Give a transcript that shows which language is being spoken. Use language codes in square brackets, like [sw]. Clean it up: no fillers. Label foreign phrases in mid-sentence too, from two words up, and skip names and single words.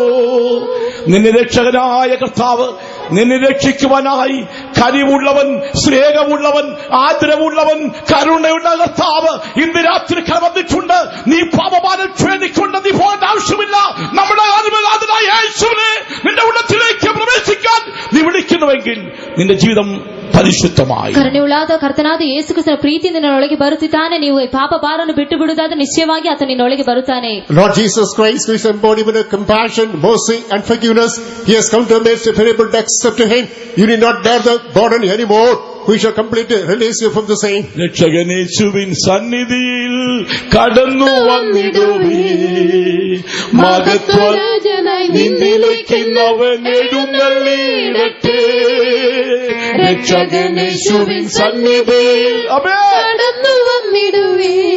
[ml] നിന്നെ രക്ഷകനായ കർത്താവ് നിന്നെ രക്ഷിക്കുവാനായി കനിവുള്ളവൻ, സ്നേഹമുള്ളവൻ, ആദരവുള്ളവൻ, കരുണയുള്ള കർത്താവ് ഇന്ന് രാത്രി വന്നിട്ടുണ്ട്. നീ പാപഭാരം ക്ഷണിക്കൊണ്ട് നീ പോകേണ്ട ആവശ്യമില്ല. നമ്മുടെ ആത്മനാഥനായ യേശുവിനെ നിന്റെ ഉള്ളത്തിലേക്ക് പ്രവേശിക്കാൻ നീ വിളിക്കുന്നുവെങ്കിൽ നിന്റെ ജീവിതം ಪರಿಶುದ್ಧമായി. [kn] ಕರುಣೆಯುಳ್ಳಾದ ಕರ್ತನಾದ ಯೇಸು ಕ್ರಿಸ್ತನ ಪ್ರೀತಿ ನಿನ್ನೊಳಗೆ ಬರುತ್ತಿದ್ದಾನೆ. ನೀವು ಪಾಪ ಭಾರವನ್ನು ಬಿಟ್ಟು ಬಿಡುವುದಾದರೆ ನಿಶ್ಚಯವಾಗಿ ಆತ ನಿನ್ನೊಳಗೆ ಬರುತ್ತಾನೆ. [en] Lord Jesus Christ, who is embodiment of compassion, mercy, and forgiveness, He has come to a place to be able to accept Him. You need not bear the burden anymore. We shall completely release you from the same. [ml] രക്ഷകനേശുവിൻ സന്നിധിയിൽ കടന്നു വന്നിടുവീ. മഹത്വരാജനായി നിന്നിലേക്കുന്നവൻ എഴുന്നള്ളിയിടട്ടെ. രക്ഷകനേശുവിൻ സന്നിധിയിൽ കടന്നു വന്നിടുവേ.